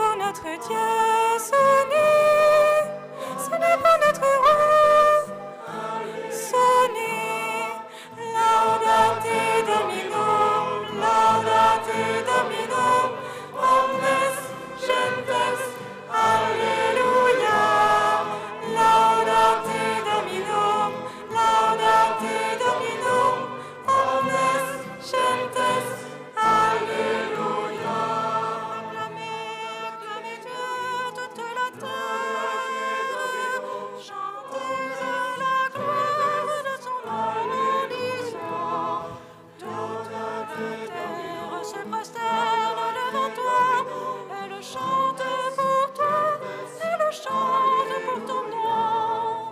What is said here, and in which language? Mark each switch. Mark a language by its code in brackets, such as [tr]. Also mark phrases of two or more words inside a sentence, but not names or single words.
[fr] notre Dieu, ce n'est pas notre roi. Sonnez, [la] laudate Domino, laudate Domino, omnes gentes, Alléluia. Laudate Domino, laudate Domino, omnes gentes, Alléluia. [fr] Acclamez, acclamez Dieu, toute la terre, chantez la gloire de son nom, disant, toute la terre se prosterne devant toi, elle chante pour toi, elle chante pour ton nom.